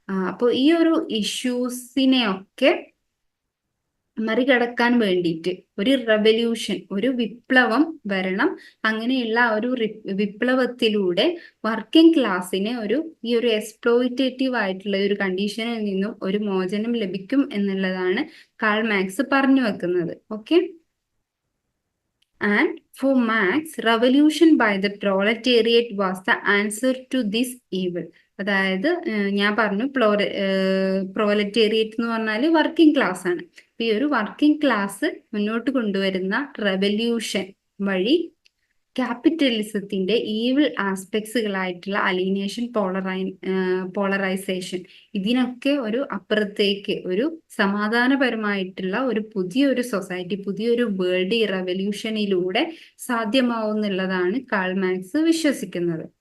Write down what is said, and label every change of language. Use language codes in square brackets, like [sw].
[ml] അപ്പോൾ ഈ ഒരു ഇഷ്യൂസിനെയൊക്കെ മറികടക്കാൻ വേണ്ടിയിട്ട് ഒരു റെവല്യൂഷൻ, ഒരു വിപ്ലവം വരണം. അങ്ങനെയുള്ള ഒരു വിപ്ലവത്തിലൂടെ വർക്കിംഗ് ക്ലാസ്സിന് ഈ ഒരു എക്സ്പ്ലോയിറ്റേറ്റീവ് ആയിട്ടുള്ള ഒരു കണ്ടീഷനിൽ നിന്നും ഒരു മോചനം ലഭിക്കും എന്നുള്ളതാണ് കാൾ മാർക്സ് പറഞ്ഞു വെക്കുന്നത്. [en] Okay, and for Marx revolution by the proletariat was the answer to this evil. [ml] അതായത് ഞാൻ പറഞ്ഞു പ്രോലറ്റേറിയറ്റ് എന്ന് പറഞ്ഞാൽ വർക്കിംഗ് ക്ലാസ് ആണ്. ഈ ഒരു വർക്കിംഗ് ക്ലാസ് മുന്നോട്ട് കൊണ്ടുവരുന്ന റെവല്യൂഷൻ വഴി ക്യാപിറ്റലിസത്തിന്റെ ഈവിൾ ആസ്പെക്ട്സുകളായിട്ടുള്ള അലീനേഷൻ, പോളറൈസേഷൻ, ഇതിനൊക്കെ ഒരു അപ്പുറത്തേക്ക് ഒരു സമാധാനപരമായിട്ടുള്ള ഒരു പുതിയൊരു സൊസൈറ്റി, പുതിയൊരു വേൾഡ് ഈ റെവല്യൂഷനിലൂടെ സാധ്യമാവുന്നുള്ളതാണ് കാൾ മാർക്സ് വിശ്വസിക്കുന്നത്.